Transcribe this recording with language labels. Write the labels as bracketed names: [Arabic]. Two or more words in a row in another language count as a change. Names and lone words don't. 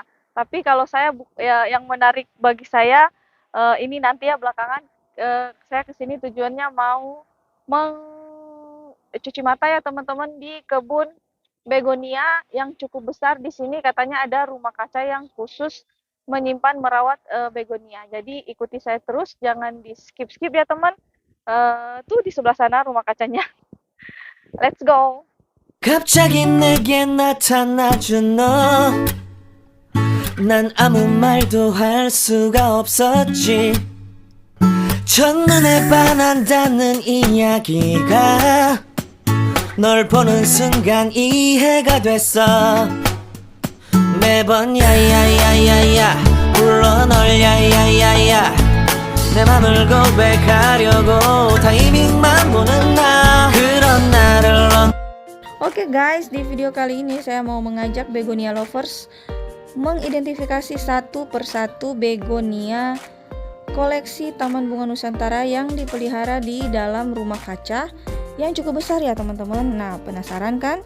[Indonesian] Tapi kalau saya ya, yang menarik bagi saya ini nanti ya belakangan saya ke sini tujuannya mau mencuci mata ya teman-teman di kebun begonia yang cukup besar di sini. Katanya ada rumah kaca yang khusus menyimpan merawat begonia. Jadi ikuti saya terus, jangan di skip-skip ya teman. Tuh di sebelah sana rumah kacanya. [English] Let's go. [Korean] 갑자기 내게 나타나준 너. 난 아무 말도 할 수가 없었지. 첫눈에 반한다는 이야기가 널 보는 순간 이해가 됐어. 매번 야야야야야 불러 널 야야야야 내 맘을 고백하려고 타이밍만 보는 나 그런 나를 넌 [Indonesian] Oke guys, di video kali ini saya mau mengajak begonia lovers mengidentifikasi satu persatu begonia koleksi Taman Bunga Nusantara yang dipelihara di dalam rumah kaca yang cukup besar ya teman-teman. Nah, penasaran kan?